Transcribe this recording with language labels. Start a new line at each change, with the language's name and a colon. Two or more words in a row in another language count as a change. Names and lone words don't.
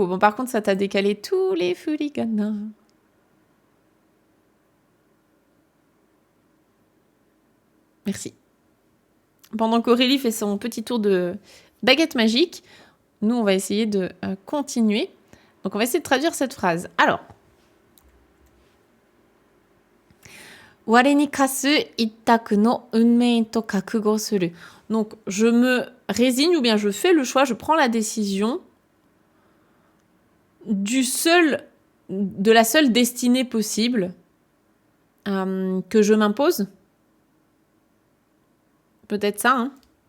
French: Bon, par contre, ça t'a décalé tous les furigana. Merci. Pendant qu'Aurélie fait son petit tour de baguette magique, nous, on va essayer de continuer. Donc, on va essayer de traduire cette phrase. Alors.
Japanese: 我に課す一択の運命と覚悟する.
French: Donc, je me résigne ou bien je fais le choix, je prends la décision de la seule destinée possible que je m'impose. Peut-être ça, hein.